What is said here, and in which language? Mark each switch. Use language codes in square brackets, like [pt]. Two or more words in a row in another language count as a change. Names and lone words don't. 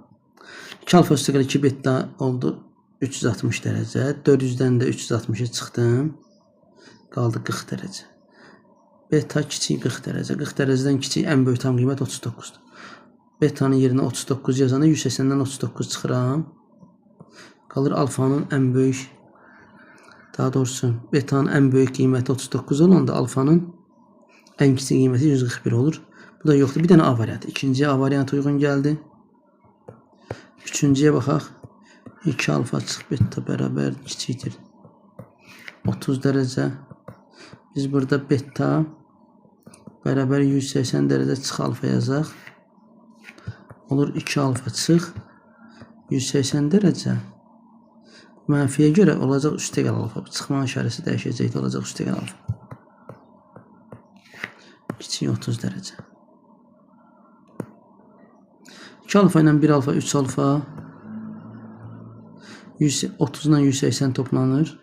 [az] 2 alfa üstə gəl 2 beta oldu 360 derece. 400'den de 360'a çıxdım. Qaldı 40 derece. Beta kiçik 40 derece. 40 dereceden kiçik en böyük tam qiymət 39'dur. Beta'nın yerine 39 yazanda 180'den 39 çıxıram. Qalır alfanın en büyük, daha doğrusu beta'nın en büyük qiyməti 39 olanda alfanın en kiçik qiyməti 141 olur. Bu da yoxdur. Bir dənə A variantı. İkinciyə A variantı uyğun gəldi. Üçüncüyə baxaq. 2 alfa çıx beta beraber kiçikdir 30 derece. Biz burada beta beraber 180 derece çıx alfa yazaq. Olur 2 alfa çıx 180 derece. Mənfiyə görə olacaq üstə gəl alfa. Çıxmanın işarəsi dəyişəcəkdir. Olacaq üstə gəl alfa. Kiçik 30 derece. 2 alfa ilə 1 alfa 3 alfa 30 ile 180 toplanır.